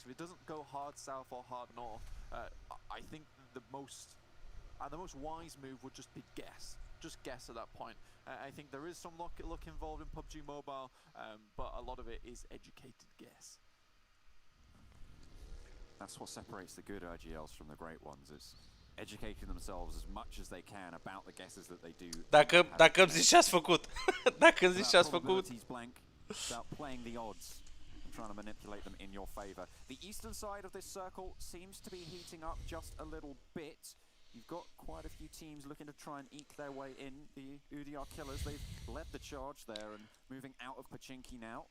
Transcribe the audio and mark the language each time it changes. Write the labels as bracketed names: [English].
[English] If it doesn't go hard south or hard north, I think the most wise move would just be guess. Just guess at that point. I think there is some luck involved in PUBG Mobile, but a lot of it is educated guess. That's what separates the good RGLs from the great ones, is educating themselves as much as they can about the guesses that they do. [Romanian] Dacă îmi zici ce ați făcut. Dacă îmi zici ce ați făcut. [English] About playing the odds and trying to manipulate them in your favor. The eastern side of this circle seems to be heating up just a little bit. You've got quite a few teams looking to try and eke their way in. The UDR killers, they've led the charge there and moving out of Pachinki now.